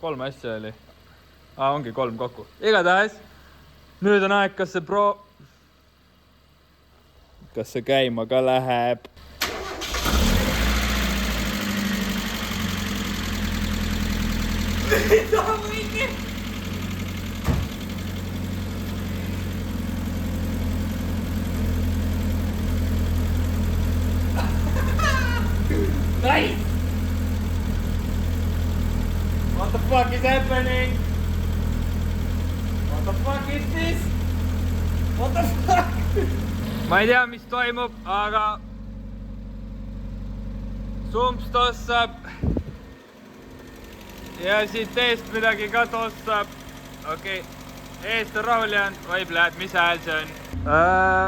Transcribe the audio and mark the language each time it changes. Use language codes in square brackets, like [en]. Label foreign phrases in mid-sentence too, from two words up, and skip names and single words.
[et] 3 asja oli. Ongi 3 kokku. Igatahes, nüüd on aeg, kas see käima ka läheb. Mida võini? [en] Nice! What the fuck is happening? What the fuck is this? What the fuck? [et] Ma ei tea, mis toimub, aga sumps tossab ja siit eest midagi ka tossab. Okei, eest on rahul jäänud. Oi, pläät, mis hääl see on?